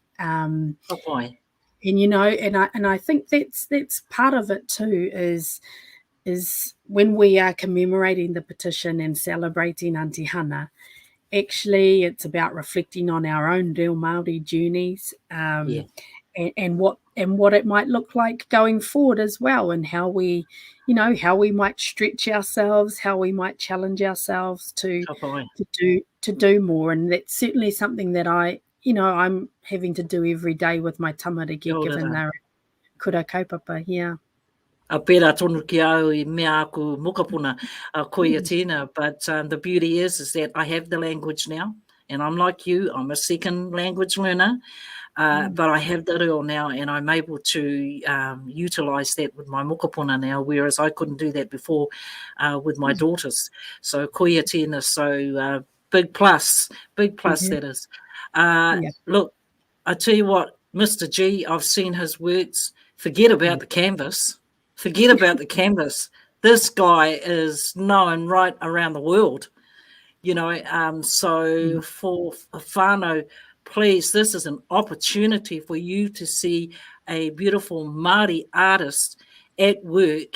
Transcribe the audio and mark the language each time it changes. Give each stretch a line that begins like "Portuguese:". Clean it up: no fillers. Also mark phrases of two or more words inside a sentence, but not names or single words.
English: And I think that's part of it too, is when we are commemorating the petition and celebrating Aunty Hana, actually it's about reflecting on our own
Māori: Reo Māori
English: journeys, and what it might look like going forward as well, and how we might stretch ourselves, how we might challenge ourselves to do more. And that's certainly something that I'm having to do every day with my tamariki, given their
Māori: kura kaupapa. A pera tonu ki au I mea aku mokapuna koia tēnā.
English: But the beauty is that I have the language now, and I'm like you, I'm a second language learner. But I have the reo now, and I'm able to utilise that with my mokapuna now, whereas I couldn't do that before with my daughters.
Māori: So koia tēnā,
English: so big plus that is. Look, I tell you what, Mr. G, I've seen his works. Forget about the canvas. This guy is known right around the world, so for whānau, please, this is an opportunity for you to see a beautiful Māori artist at work.